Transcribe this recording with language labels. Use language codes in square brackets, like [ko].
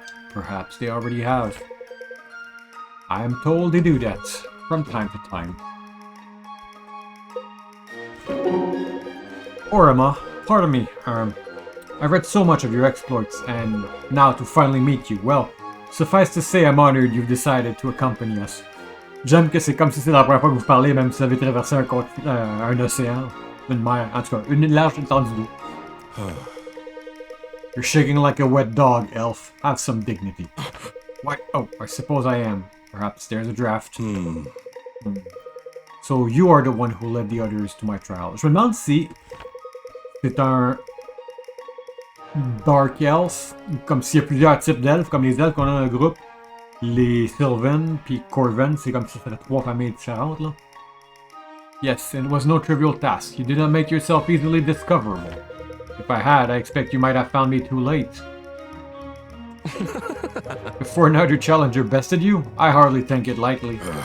[en] Perhaps they already have. I am told they do that, from time to time. Orima, pardon me, I've read so much of your exploits, and now to finally meet you, well, suffice to say I'm honored you've decided to accompany us. [fr] J'aime que c'est comme si c'était la première fois que vous parlez, même si vous avez traversé un océan, une mer, en tout cas, une large étendue d'eau. [en] You're shaking like a wet dog, elf. Have some dignity. What? Oh, I suppose I am. Perhaps there's a draft. So you are the one who led the others to my trial. [fr] Je me demande si c'est un Dark Elf, comme s'il y a plusieurs types d'elfes, comme les elfes qu'on a dans le groupe. Les Sylvan puis Corvan, c'est comme si c'était trois familles différentes, là. [en] Yes, and it was no trivial task. You did not make yourself easily discoverable. If I had, I expect you might have found me too late. Before another challenger bested you, I hardly think it likely.